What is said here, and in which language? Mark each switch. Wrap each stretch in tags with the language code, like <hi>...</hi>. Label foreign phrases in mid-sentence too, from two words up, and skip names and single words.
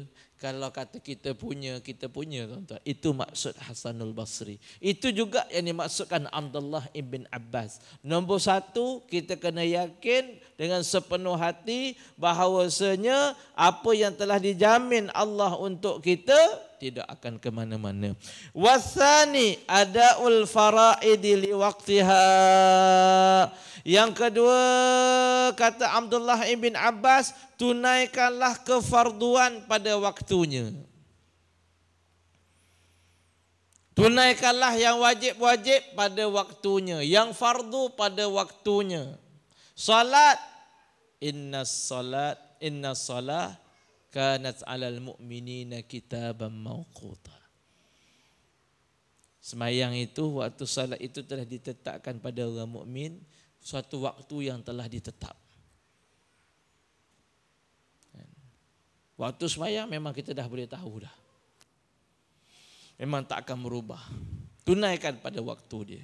<ms>Kalau kata kita punya tuan-tuan. Itu maksud Hasanul Basri. Itu juga yang dimaksudkan Abdullah ibn Abbas. Nombor satu, kita kena yakin dengan sepenuh hati bahawasanya apa yang telah dijamin Allah untuk kita tidak akan ke mana-mana.</ms> <ar>والثاني أداء الفرائض لوقتها.</ar> <ms>Yang kedua, kata Abdullah ibn Abbas, tunaikanlah kefarduan pada waktunya. Tunaikanlah yang wajib-wajib pada waktunya, yang fardu pada waktunya.</ms> <ar>صلاة، إن الصلاة كانت على المؤمنين كتابا موقوتا.</ar> <ms>Semayang itu, waktu salat itu telah ditetapkan pada orang mukmin, suatu waktu yang telah ditetap. Waktu semayang memang kita dah boleh tahu dah. Memang tak akan berubah. Tunaikan pada waktu dia.</ms>